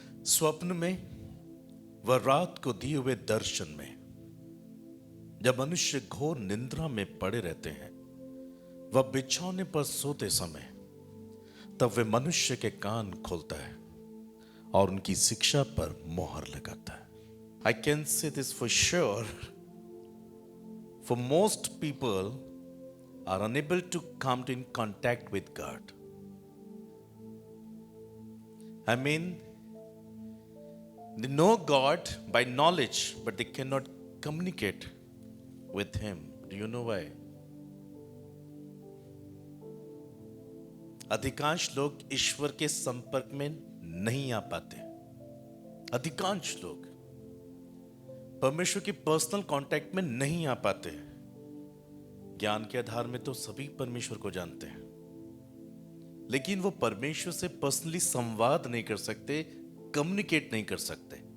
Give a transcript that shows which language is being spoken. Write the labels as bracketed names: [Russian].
[Hindi] स्वप्न में व रात को दिए हुए दर्शन में, जब मनुष्य घोर निंद्रा में पड़े रहते हैं, वह बिछौने पर सोते समय, तब वे मनुष्य के कान खोलता है और उनकी शिक्षा पर मोहर लगाता है। [English] I can say this for sure. For most people are unable to come in contact with God. I mean, they know God by knowledge, but they cannot communicate with Him. Do you know why? [Hindi] अधिकांश लोग ईश्वर के संपर्क में नहीं आ पाते। अधिकांश लोग परमेश्वर के पर्सनल कांटेक्ट में नहीं आ पाते। ज्ञान के आधार में तो सभी परमेश्वर को जानते हैं, लेकिन वो परमेश्वर से पर्सनली संवाद नहीं कर सकते, कम्युनिकेट नहीं कर सकते।